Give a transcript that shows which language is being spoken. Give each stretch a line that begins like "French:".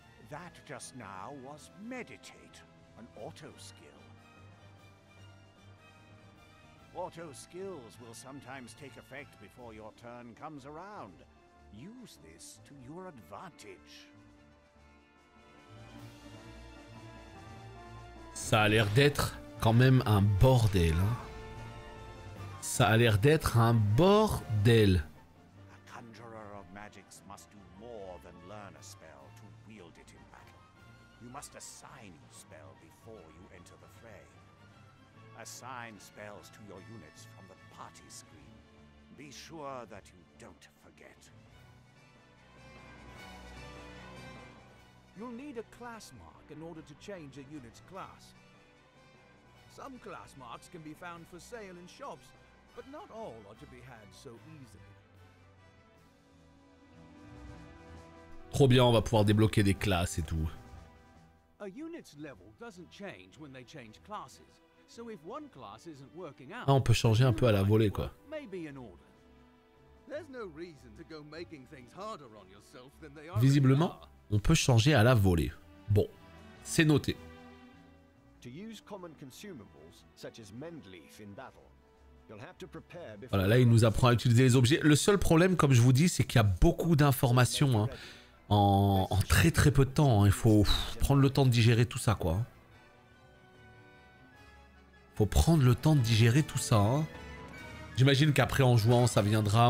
English: That just now was Meditate, an auto skill. Auto skills will sometimes take effect before your turn comes around. Use this to your advantage.
French: Ça a l'air d'être quand même un bordel. Hein. Ça a l'air d'être un bordel.
English: A conjurer of magics must do more than learn a spell to wield it in battle. You must assign your spell before you enter the fray. Assign spells to your units from the party screen. Be sure that you don't forget. You'll need a class mark in order to change a unit's class. Some class marks can be found for sale in shops, but not all are to be had so easily.
French: Trop bien, on va pouvoir débloquer des classes et tout.
English: A unit's level doesn't change when they change classes. So if one class isn't working out,
French: Ah, on peut changer un peu à la volée, quoi.
English: maybe in order. There's no reason to go making things harder on yourself than they are.
French: Visiblement, on peut changer à la volée. Bon, c'est noté.
English: To use common consumables, such as Mendleaf in battle, you'll have to prepare before.
French: Voilà, là, il nous apprend à utiliser les objets. Le seul problème, comme je vous dis, c'est qu'il y a beaucoup d'informations hein, en très très peu de temps. Hein. Il faut prendre le temps de digérer tout ça, quoi. Faut prendre le temps de digérer tout ça. Hein. J'imagine qu'après, en jouant, ça viendra.